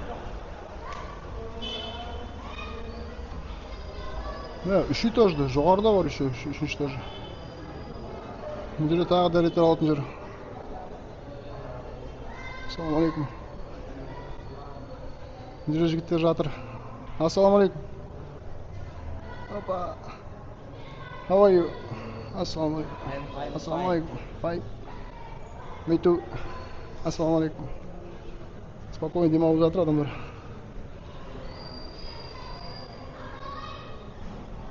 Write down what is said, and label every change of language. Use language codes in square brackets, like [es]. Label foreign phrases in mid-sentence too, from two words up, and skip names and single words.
[kk] Үш этажды, жоғарыда бар үшінші этажы. Мына жерде тағы дәреттер алатын жер. [ar] السلام عليكم. [kk] Мына жерде жігіттер жатыр. [ar] السلام عليكم. Опа. [en] How are you? [ar] السلام عليكم. السلام عليكم. [en] Fine. Me too. [ar] السلام عليكم. [kk] Спокойно демалып жатыр адамдар.